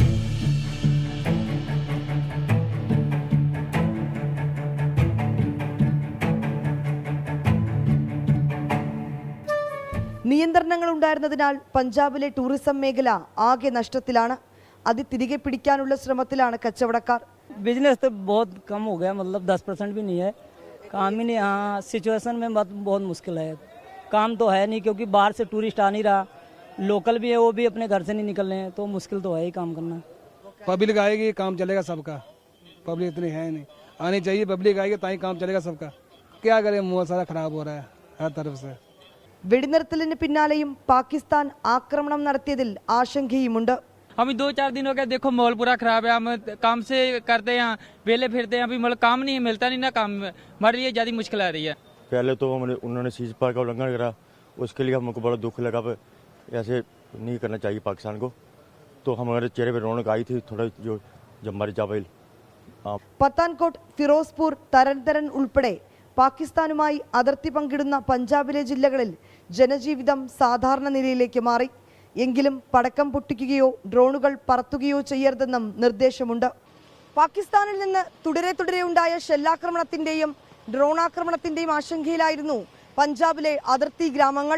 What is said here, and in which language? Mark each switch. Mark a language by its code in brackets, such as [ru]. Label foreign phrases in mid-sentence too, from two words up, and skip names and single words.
[ml] നിയന്ത്രണങ്ങൾ ഉണ്ടായിരുന്നതിനാൽ പഞ്ചാബിലെ ടൂറിസം മേഖല ആകെ നഷ്ടത്തിലാണ്. അത് തിരികെ പിടിക്കാനുള്ള ശ്രമത്തിലാണ് കച്ചവടക്കാർ. [hi] बिजनेस तो बहुत कम हो गया, मतलब 10% भी नहीं है। काम ही नहीं, हाँ सिचुएशन में बहुत मुश्किल है। काम तो है नहीं क्योंकि बाहर से टूरिस्ट आ नहीं रहा, लोकल भी है वो भी अपने घर से नहीं निकल रहे हैं, तो मुश्किल तो है ही काम करना। पब्लिक आएगी काम चलेगा सबका, पब्लिक इतनी है नहीं, आनी चाहिए पब्लिक आएगी ताकि काम चलेगा सबका। क्या करें, मुँह सारा खराब हो रहा है हर तरफ से। [ml] വെടിനിർത്തലിന് പിന്നാലെയും പാകിസ്ഥാൻ ആക്രമണം നടത്തിയതിൽ ആശങ്കയുമുണ്ട്. [hi] अभी 2-4 दिन हो गए, देखो माहौल पूरा खराब है। हम काम से करते हैं, वेले फिरते हैं, अभी मतलब काम नहीं मिलता, नहीं ना काम, हमारे लिए ज़्यादा मुश्किल आ रही है। पहले तो उन्होंने सीज पार का उल्लंघन करा, उसके लिए हमको बड़ा दुख लगा। ऐसे नहीं करना चाहिए पाकिस्तान को। तो हमारे चेहरे पर रौनक आई थी थोड़ा, जो जब मर जावेल। [ml] പത്താൻകോട്ട്, ഫിറോസ്പൂർ, തരൻതരൻ ഉൾപ്പെടെ പാകിസ്ഥാനുമായി അതിർത്തി പങ്കിടുന്ന പഞ്ചാബിലെ ജില്ലകളിൽ ജനജീവിതം സാധാരണ നിലയിലേക്ക് മാറി. എങ്കിലും പടക്കം പൊട്ടിക്കുകയോ ഡ്രോണുകൾ പറത്തുകയോ ചെയ്യരുതെന്നും നിർദ്ദേശമുണ്ട്. പാകിസ്ഥാനിൽ നിന്ന് തുടരെ ഉണ്ടായ ഷെല്ലാക്രമണത്തിന്റെയും ഡ്രോണാക്രമണത്തിന്റെയും ആശങ്കയിലായിരുന്നു പഞ്ചാബിലെ അതിർത്തി ഗ്രാമങ്ങൾ.